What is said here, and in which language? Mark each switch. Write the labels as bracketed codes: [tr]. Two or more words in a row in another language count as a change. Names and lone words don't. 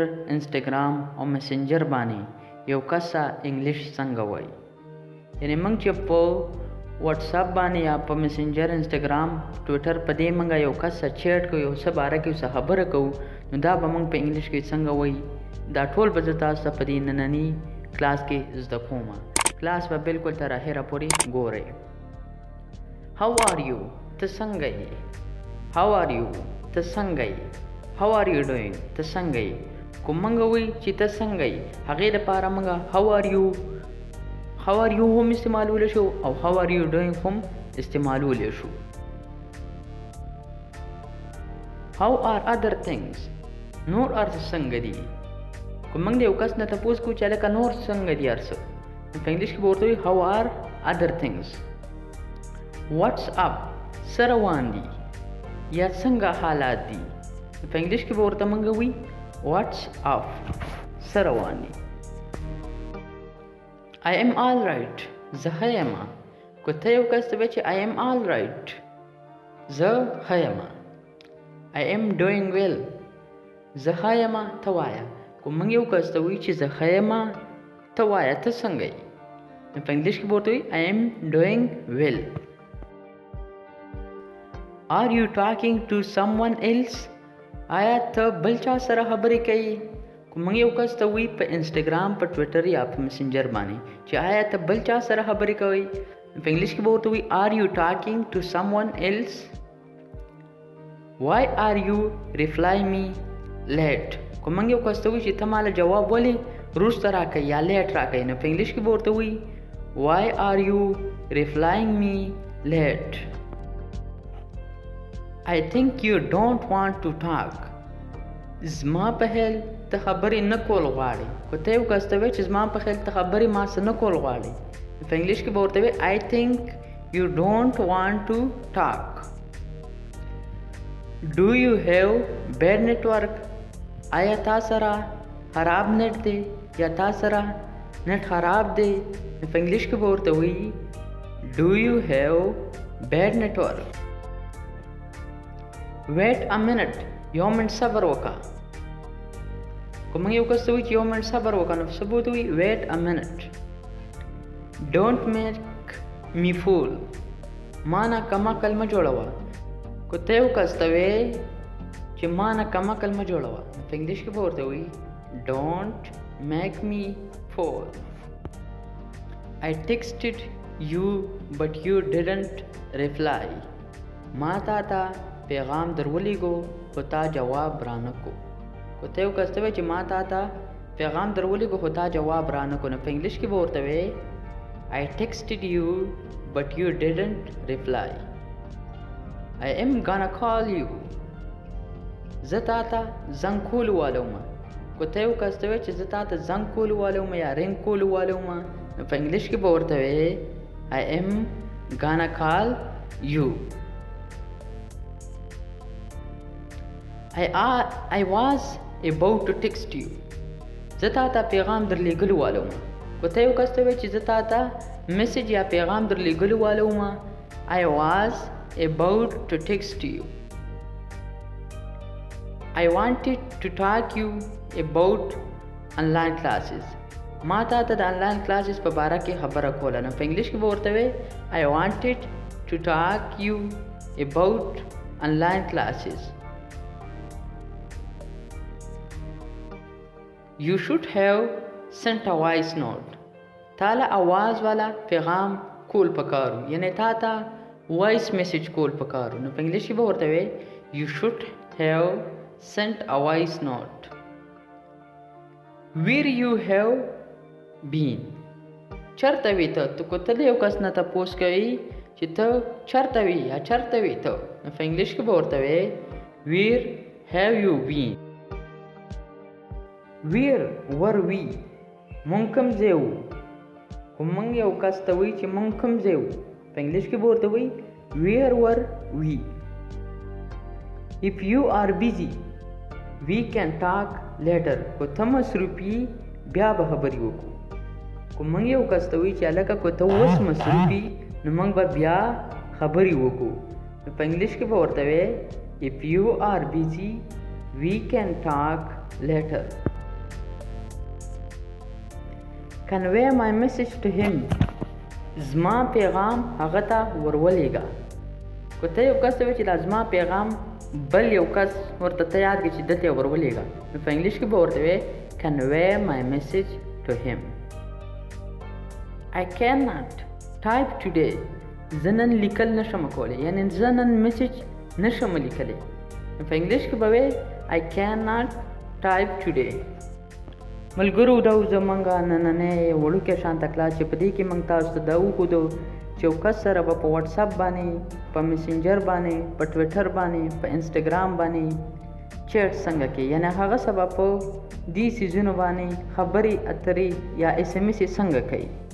[ps] انسټاګرام او میسنجر باندې یو کسا انګلیش څنګه وایي یعنی موږ چې په واتس اپ باندې یا په میسنجر انسټاګرام ټوئیټر په دې موږ یو کسا چیټ کوو یو څه باره کې څه خبره کوو نو دا به موږ په انګلیش کې څنګه وایي دا ټول به تاسو ته په دې نننی کلاس کې زده کوم کلاس به بالکل تر اخره پورې ګورئ [en] How are you [ps] ته څنګه یې [en] How are you [ps] ته څنګه یې [en] How are you doing [ps] ته څنګه یې کوم موږ وایي چې ته څنګه یې هغې دپاره موږ [en] How are you [ps] هم استعمالولی شو او [en] How are you doing [ps] هم استعمالولی شو [en] How are other things [ps] نور ارڅ څنګه دي کوم موږ د یو کس نه تپوس کوو چې هلکه نور څنګه دي هر څه په انګلیش کې به ورته وایي How are other things [en] What's up [ps] څه روان دي یا څنګه حالات دي په انګلیش کې به ورته موږ وایي [en] What's up [ps] څه روان دي [en] I am all right [ps] زه ښه یم که ته یو کس ته وایې چې [en] I am all right [ps] زه ښه یم [en] I am doing well [ps] زه ښه یم ته وایه کوم موږ یو کس ته وایي چې زه ښه یم ته وایه ته څنګه یې په انګلیش کې به ورته وایي [en] I am doing well Are you talking to someone else [ps] آیا ته بل چا سره خبرې کوي کوم موږ یو کس ته وایي په انسټاګرام په ټویټر یا په میسنجر باندې چې آیا ته بل چا سره خبرې کوي په انګلیش کې به ورته وایي [en] Are you talking to someone else Why are you replying me late [ps] کوم موږ یو کس ته وایي چې ته ماله جواب ولې وروسته راکوي یا لیټ راکوي نو په انګلیش کې به ورته وایي [en] Why are you replying me late I think you don't want to talk [ps] زما په خیال ته خبرې نه کول غواړې که ته یو کس ته وایي چې زما په خیال ته خبرې ما څه نه کول غواړې په انګلیش کې به ورته وایي [en] I think you don't want to talk Do you have bad network [ps] آیا تا سره خراب نت دی یا تا سره نت خراب دی په انګلیش کې به ورته وایي [en] Do you have bad network Wait a minute [ps] یو منټ صبر وکړه کوم یو کس ته وایي چې یو منټ صبر وکړه نو څه به ورته وایي [en] Wait a minute Don't make me fool [ps] ما نه کم عقل مه جوړوه که ته یو کس ته وایې چې ما نه کم عقل مه جوړوه په انګلیش کې به ورته وایي [en] Don't make me fool I texted you but you didn't reply [ps] ما تا ته پیغام در ولیږو خو تا جواب رانه کو که ته یو کس ته وایې چې ما تا ته پیغام در ولیږو خو تا جواب رانه کو نو په انګلیش کې به ورته وایي [en] I texted you but you didn't reply I am gonna call you [ps] زه تا ته زنګ کولو والا وم که ته یو کس ته وایې چې زه تا ته زنګ کولو والا وم یا رنګ کولو والا وم نو په انګلیش کې به ورته وایې [en] I am gonna call you I was about to text you [ps] زه تا ته پیغام در لیږلو والا وم که ته یو کس ته وایې چې زه تا ته میسج یا پیغام در لیږلو والا وم I was about to text you [en] I wanted to talk you about online classes [ps] ما تا ته د [en] online classes [ps] په باره کې خبره کوله نو په انګلیش کې به ورته وایې [en] I wanted to talk you about online classes You should have sent a voice note [ps] تا له आवाज والا پیغام کول پکارو یعنی تا ته [en] voice message [ps] کول پکارو نو په انګلیش کې به ورته وایې [en] You should have sent a voice note Where you have been [ps] چرته وې ته که ته د یو کس نه تپوس کوي چې ته چرته وې یا چرته وې ته نو په انګلیش کې به ورته وایې [en] Where have you been Where were we [ps] مونږ کوم ځای وو خو مونږ یو کس ته وایي چې مونږ کوم ځای وو په انګلیش کې به ورته وایي [en] Where were we If you are busy we can talk later [ps] کو ته مصروفي بیا به خبرې وکړو. که موږ یو کس ته وایي چې هلکه که ته اوس مصروف یې نو موږ به بیا خبرې وکړو، نو په انګلیش کې به ورته وایې [en] if you are busy we can talk later. convey my message to him. [ps] زما پیغام هغه ته ورولېږه. که ته یو کس ته وایې چې دا زما پیغام بل یو کس ورته ته یاد کړي چې ده ته یې ورولېږه، نو په انګلیش کې به ورته وایې [en] convey my message to him. I cannot type today. [ps] زه نن لیکل نشم کولی، یعنی زه نن میسج نشم لیکلی. په انګلیش کې به وایې [en] I cannot type today. [ps] ملګرو دا زمونږ نننی وړوکی شانته کلاس چې په دې کې موږ تاسو ته دا وښودو چې یو کس سره به په واتساپ باندې، په میسنجر باندې، په ټویټر باندې، په انسټاګرام باندې چیټ څنګه کوي، یعنی هغه سبا په دې سیزونو باندې خبرې اترې یا SMS څنګه کوي.